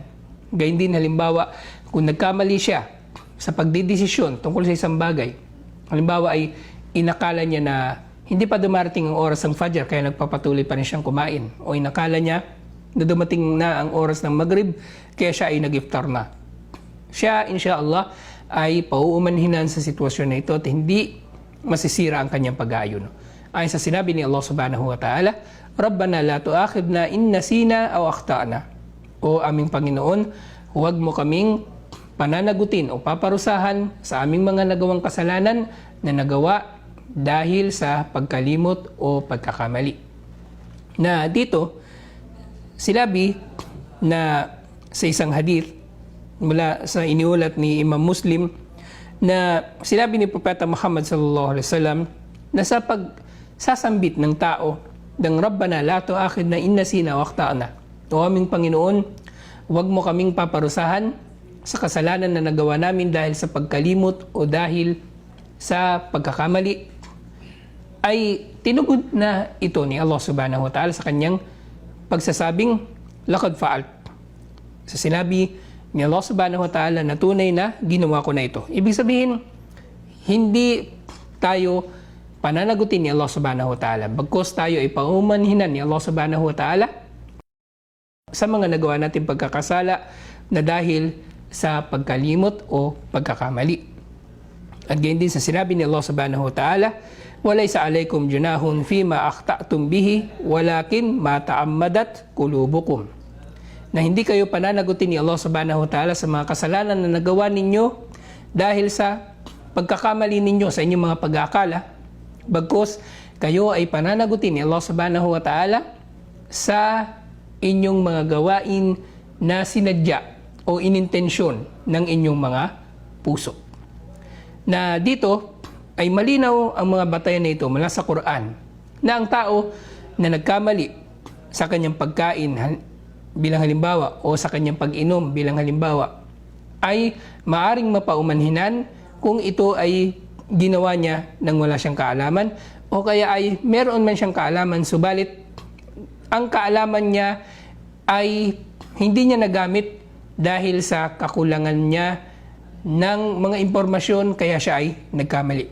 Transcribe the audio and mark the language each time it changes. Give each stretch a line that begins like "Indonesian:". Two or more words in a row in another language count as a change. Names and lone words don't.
Filipino: Gayun din halimbawa kung nagkamali siya sa pagdidesisyon tungkol sa isang bagay, halimbawa ay inakala niya na hindi pa dumarating ang oras ng Fajr kaya nagpapatuloy pa rin siyang kumain, o inakala niya na dumating na ang oras ng Maghrib kaya siya ay nag-iftar na. Siya insyaAllah ay pauumanhinan sa sitwasyon na ito at hindi masisira ang kanyang pag-aayuno. Ayon sa sinabi ni
Arabic: Allah سبحانه وتعالى ربنا لا تؤاخذنا إن نسينا أو أخطأنا.
Filipino: O aming Panginoon, huwag mo kaming pananagutin o paparusahan sa aming mga nagawang kasalanan na nagawa dahil sa pagkalimot o pagkakamali. Na dito, sinabi na sa isang hadith mula sa iniulat ni Imam Muslim na sinabi ni Propeta Muhammad
Arabic: صلى الله عليه وسلم
Filipino: na sa pagsasambit ng tao ng
Arabic: ربنا لا تؤاخذنا إن نسينا وأخطأنا.
Filipino: O aming Panginoon, huwag mo kaming paparusahan sa kasalanan na nagawa namin dahil sa pagkalimot o dahil sa pagkakamali, ay tinugod na ito ni Allah
Arabic: سبحانه وتعالى
Filipino: sa kanyang pagsasabing
Arabic: لقد فعلت.
Filipino: Sa sinabi ni Allah
Arabic: سبحانه وتعالى
Filipino: na tunay na ginawa ko na ito. Ibig sabihin, hindi tayo pananagutin ni Allah
Arabic: سبحانه وتعالى,
Filipino: bagkus tayo ay paumanhinan ni Allah
Arabic: سبحانه وتعالى
Filipino: sa mga nagawa natin pagkakasala na dahil sa pagkalimot o pagkakamali. At gayon din sa sinabi ni
Arabic: Allah سبحانه وتعالى وليس عليكم جناح فيما أخطأتم به ولكن ما تعمدت قلوبكم.
Filipino: Na hindi kayo pananagutin ni Allah
Arabic: سبحانه وتعالى
Filipino: sa mga kasalanan na nagawa ninyo dahil sa pagkakamali ninyo sa inyong mga pag-aakala, bagkus kayo ay pananagutin ni Allah
Arabic: سبحانه وتعالى
Filipino: sa inyong mga gawain na sinadya o inintensyon ng inyong mga puso. Na dito ay malinaw ang mga batayan na ito mula sa Quran na ang tao na nagkamali sa kanyang pagkain bilang halimbawa o sa kanyang pag-inom bilang halimbawa ay maaring mapaumanhinan kung ito ay ginawa niya nang wala siyang kaalaman o kaya ay meron man siyang kaalaman subalit ang kaalaman niya ay hindi niya nagamit dahil sa kakulangan niya ng mga impormasyon kaya siya ay nagkamali.